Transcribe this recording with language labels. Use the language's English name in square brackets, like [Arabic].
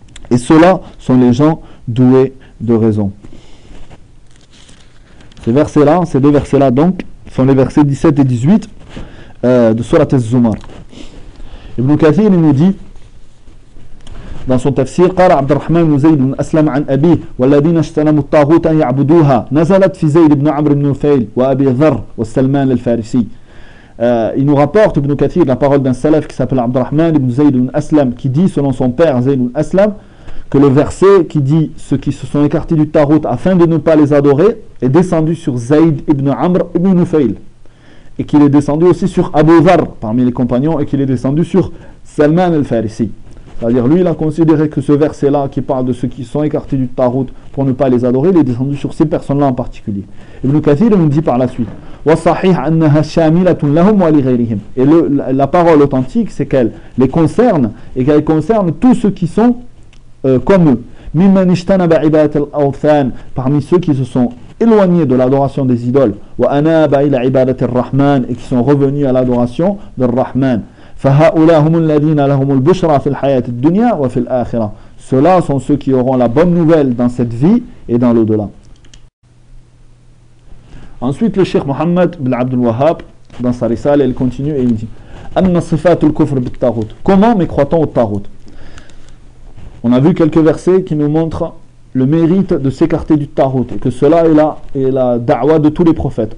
[French] Et ceux-là sont les gens doués de raison. Ces versets-là, ces deux versets-là donc, sont les versets 17 et 18 de Surat al-Zumar. Ibn Kathir nous dit dans son tafsir, [Arabic] قال عبد الرحمن زيد أسلم عن أبيه والذين اجتنبوا الطاغوت أن يعبدوها نزلت في زيد بن عمرو بن نفيل وأبي ذر والسلمان الفارسي. [French] Il nous rapporte Ibn Kathir la parole d'un salaf qui s'appelle Abdurrahman ibn Zayd ibn Aslam, qui dit selon son père Zayd ibn Aslam que le verset qui dit ceux qui se sont écartés du Tarout afin de ne pas les adorer est descendu sur Zayd ibn Amr ibn Nufayl, et qu'il est descendu aussi sur Abu Dhar parmi les compagnons, et qu'il est descendu sur Salman al-Farisi. C'est-à-dire lui il a considéré que ce verset là qui parle de ceux qui sont écartés du Tarout pour ne pas les adorer, il est descendu sur ces personnes là en particulier. Ibn Kathir nous dit par la suite [Arabic] وصحيح أنها شاملة لهم ولغيرهم. [French] Et la parole authentique, c'est qu'elle les concerne et qu'elle concerne tous ceux qui sont comme eux. [Arabic] ممن اجتنب عبادة الأوثان. [French] Parmi ceux qui se sont éloignés de l'adoration des idoles. [Arabic] وأناب إلى عبادة الرحمن. [French] Et qui sont revenus à l'adoration de الرحمن. [Arabic] فهؤلاء هم الذين لهم البشرى في الحياة الدنيا وفي الآخرة. [French] Ceux-là sont ceux qui auront la bonne nouvelle dans cette vie et dans l'au-delà. Ensuite, le Cheikh Mohammed bin Abdul Wahhab, dans sa risale, il continue et il dit [Arabic] Anna sifatul kufr bit taghut. [French] Comment mécroit-on au taghut? On a vu quelques versets qui nous montrent le mérite de s'écarter du taghut et que cela est la da'wa de tous les prophètes.